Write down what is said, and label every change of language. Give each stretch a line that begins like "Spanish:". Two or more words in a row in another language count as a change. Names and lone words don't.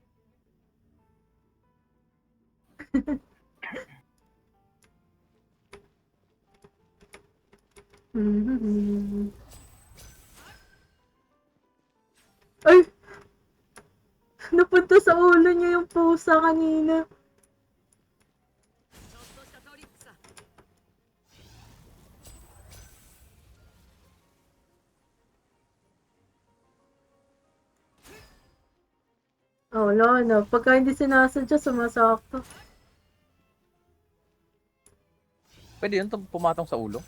Filipino: Ay! Napunta sa ulo niya yung pusa kanina.
Japanese: ちょっとしたトリックさ。
Filipino: Oh, wala na. Pagka hindi sinasadya, sumasakto. Pwede yun pumatong sa ulo?